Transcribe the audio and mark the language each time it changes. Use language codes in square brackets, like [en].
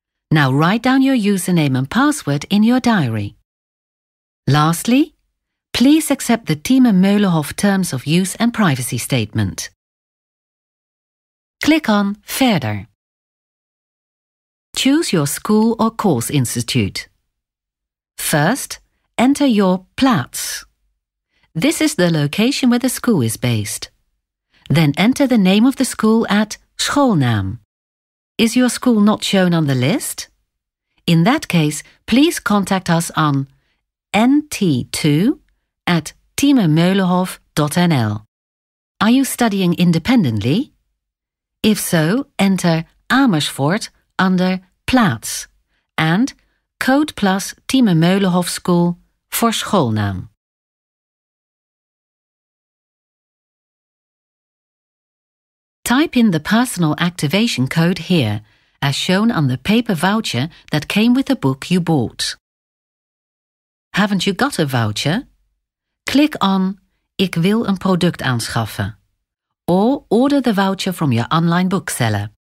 [en] Now write down your username and password in your diary. Lastly, please accept the Thieme Meulenhof Terms of Use and Privacy Statement. Click on Verder. Choose your school or course institute. First, enter your plaats. This is the location where the school is based. Then enter the name of the school at schoolnaam. Is your school not shown on the list? In that case, please contact us on nt2@thiememeulenhof.nl. Are you studying independently? If so, enter Amersfoort under plaats and Code Plus Thieme Meulenhof School voor schoolnaam. Type in the personal activation code here, as shown on the paper voucher that came with the book you bought. Haven't you got a voucher? Click on [nl] Ik wil een product aanschaffen [en] or order the voucher from your online bookseller.